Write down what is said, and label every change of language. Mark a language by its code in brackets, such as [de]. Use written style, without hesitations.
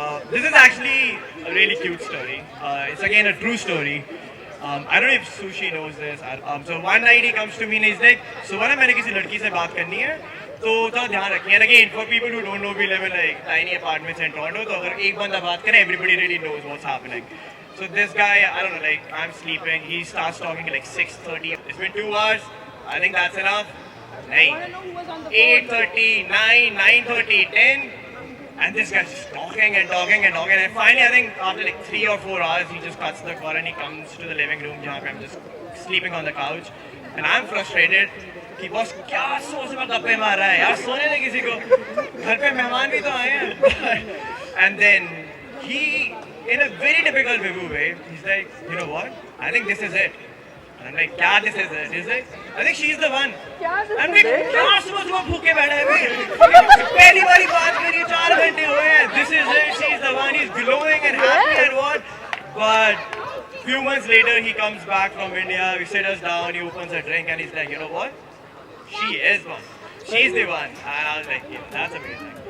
[en] This is actually a really cute story. It's again a true story. I don't know if Sushi knows this. So one night he comes to me and he's like, so when [hi] मैंने किसी लड़की से बात करनी है तो थोड़ा ध्यान रखिए. [en] And again, for people who don't know, we live in like tiny apartments in Toronto. [hi] तो अगर एक बंदा बात करे, [en] everybody really knows what's happening. So this guy, I don't know, like I'm sleeping. He starts talking at like 6:30. It's been 2 hours. I think that's enough. 8:30, 9, 9:30, 10. And this guy's just talking and talking and talking. And finally, I think after like 3 or 4 hours, he just cuts the call and he comes to the living room where I'm just sleeping on the couch. And I'm frustrated. [hi] कि boss क्या सोच में गप्पे मार रहा है यार, सोने दे किसी को, घर पे मेहमान भी तो आए हैं. [en] And then he, in a very typical Vibhu way, he's like, you know what? I think this is it. And I'm like, क्या this is it? He's like, I think she's the one. I'm like, [hi] क्या सुबह भूखे बैठे हैं? पहली बारी बात करी, 4 घंटे हुए हैं. [en] This is it. She's the one. He's glowing and happy and what? But few months later, he comes back from India. We sit us down. He opens a drink and he's like, you know what? She is one. she's the one. And I was like, yeah, that's amazing.